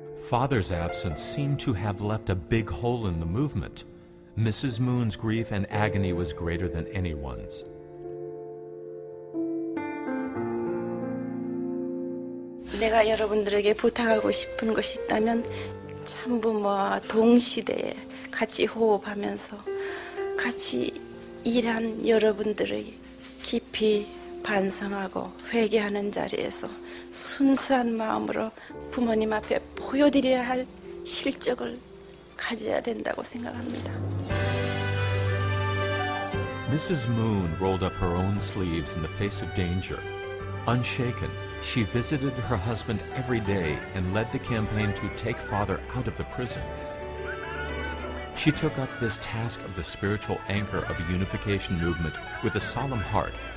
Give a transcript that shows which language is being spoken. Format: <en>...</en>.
<en>Father's absence seemed to have left a big hole in the movement. Mrs. Moon's grief and agony was greater than anyone's.</en> <ko>내가 여러분들에게 부탁하고 싶은 것이 있다면 참부모와 동시대에 같이 호흡하면서 같이 일한 여러분들의 깊이 반성하고 회개하는 자리에서 순수한 마음으로 부모님 앞에 보여드려야 할 실적을 가져야 된다고 생각합니다.</ko> <en>Mrs. Moon rolled up her own sleeves in the face of danger. Unshaken, she visited her husband every day and led the campaign to take father out of the prison. She took up this task of the spiritual anchor of the unification movement with a solemn heart.</en>